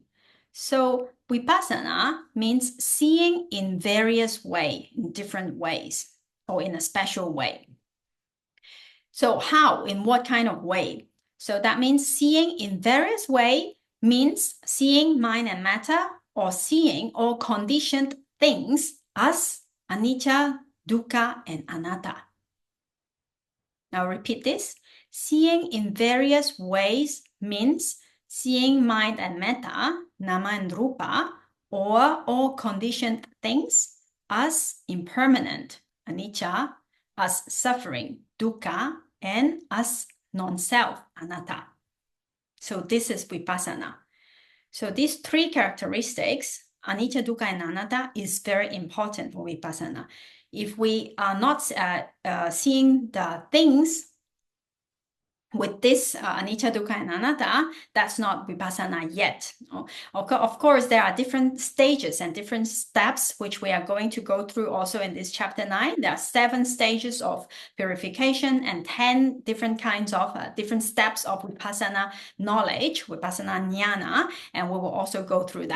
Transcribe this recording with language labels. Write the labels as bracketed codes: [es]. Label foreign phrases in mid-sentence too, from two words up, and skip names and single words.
[en] So Vipassana means seeing in various way, in different ways, or in a special way. So how, in what kind of way? So that means seeing in various way means seeing mind and matter, or seeing all conditioned things as [pi] anicca, dukkha, [en] and anatta. Now repeat this. Seeing in various ways means seeing mind and metta, nama and rupa, or all conditioned things as impermanent, [pi] anicca, as [en] suffering, dukkha, and as non-self, anatta. So this is vipassana. So these three characteristics, [pi] anicca, dukkha, and anatta, [en] is very important for vipassana. If we are not seeing the things with this [pi] anicca, dukkha, [en] and anatta, that's not vipassana yet. Of course, there are different stages and different steps which we are going to go through also in this chapter 9. There are 7 stages of purification and 10 different kinds of different steps of vipassana knowledge, [pi] vipassana jnana, [en] and we will also go through that.